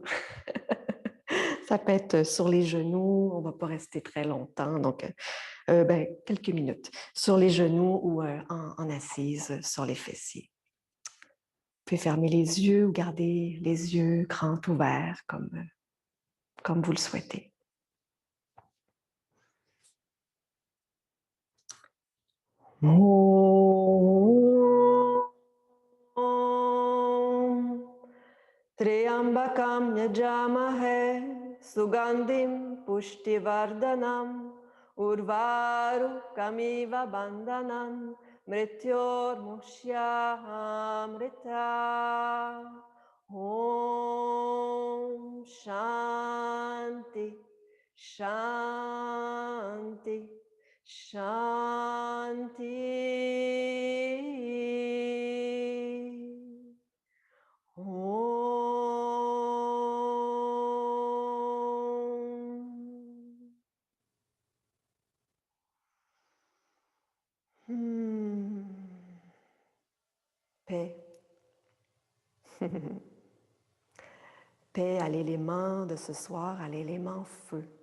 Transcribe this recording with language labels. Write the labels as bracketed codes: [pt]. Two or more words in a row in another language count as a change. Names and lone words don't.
[fr] Ça peut être sur les genoux, on ne va pas rester très longtemps, donc quelques minutes, sur les genoux ou en assise sur les fessiers. Vous pouvez fermer les yeux ou garder les yeux grands ouverts comme vous le souhaitez. [sa] त्र्यम्बकं यजामहे सुगन्धिं पुष्टिवर्धनम् उर्वारुकमिव बन्धनान् मृत्योर्मुक्षीयामृत. ॐ शान्ति शान्ति शान्ति. [fr] Paix. Paix à l'élément de ce soir, à l'élément feu.